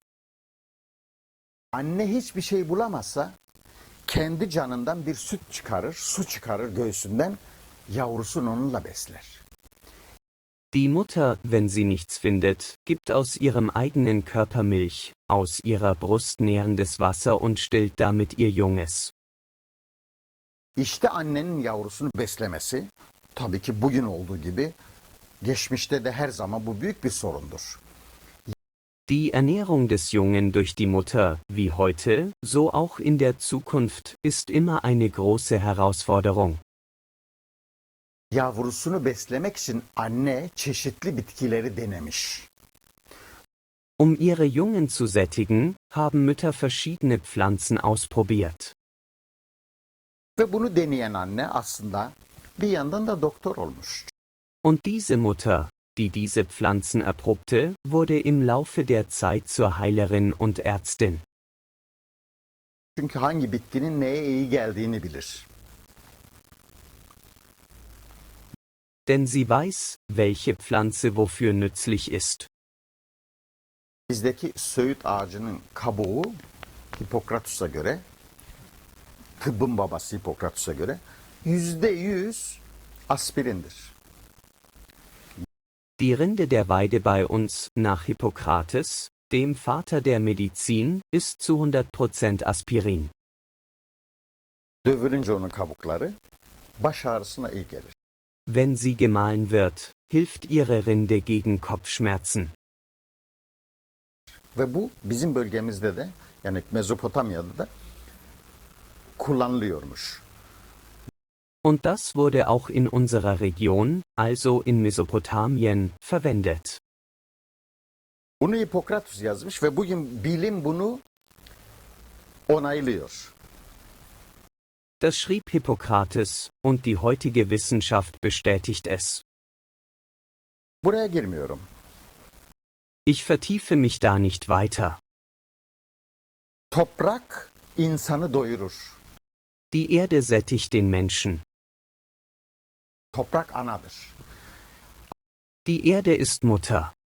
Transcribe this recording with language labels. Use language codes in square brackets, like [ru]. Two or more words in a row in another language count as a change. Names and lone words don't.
[tr] Anne hiçbir şey bulamazsa kendi canından bir süt çıkarır, su çıkarır göğsünden, yavrusunu onunla besler. [de] Die Mutter, wenn sie nichts findet, gibt aus ihrem eigenen Körper Milch, aus ihrer Brust nährendes Wasser und stillt damit ihr Junges. [tr] İşte annenin yavrusunu beslemesi, tabii ki bugün olduğu gibi, geçmişte de her zaman bu büyük bir sorundur. [de] Die Ernährung des Jungen durch die Mutter, wie heute, so auch in der Zukunft, ist immer eine große Herausforderung. [tr] Yavrusunu beslemek için anne çeşitli bitkileri denemiş. [de] Um ihre Jungen zu sättigen, haben Mütter verschiedene Pflanzen ausprobiert. [tr] Ve bunu deneyen anne aslında bir yandan da doktor olmuş. [de] Und diese Mutter, die diese Pflanzen erprobte, wurde im Laufe der Zeit zur Heilerin und Ärztin. [tr] Çünkü hangi bitkinin neye iyi geldiğini bilir. [de] Denn sie weiß, welche Pflanze wofür nützlich ist. [tr] Bizdeki söğüt ağacının kabuğu Hipokratus'a göre, tıbbın babası Hipokratus'a göre %100 aspirindir. [de] Die Rinde der Weide bei uns, nach Hippokrates, dem Vater der Medizin, ist zu 100% Aspirin. [tr] Dövülünce onun kabukları baş ağrısına iyi gelir. [de] Wenn sie gemahlen wird, hilft ihre Rinde gegen Kopfschmerzen. [tr] Ve bu bizim bölgemizde de, yani Mezopotamya'da da kullanılıyormuş. [de] Und das wurde auch in unserer Region, also in Mesopotamien, verwendet. [tr] Bunu Hipokratus yazmış ve bugün bilim bunu onaylıyor. [de] Das schrieb Hippokrates, und die heutige Wissenschaft bestätigt es. [tr] Buraya girmiyorum. [de] Ich vertiefe mich da nicht weiter. [tr] Toprak insanı doyurur. [de] Die Erde sättigt den Menschen. [tr] Toprak anadır. [de] Die Erde ist Mutter.